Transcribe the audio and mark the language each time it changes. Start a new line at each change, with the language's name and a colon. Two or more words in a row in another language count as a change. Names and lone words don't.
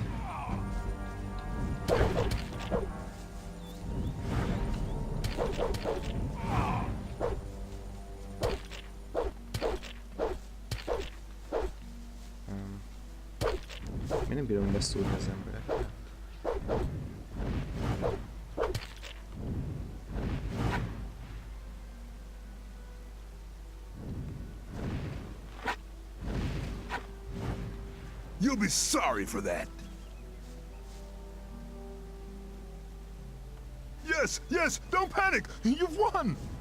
Hungarian: Mi nem bírom beszúrni az embereket.
English: You'll be sorry for that. Yes, yes, don't panic. You've won.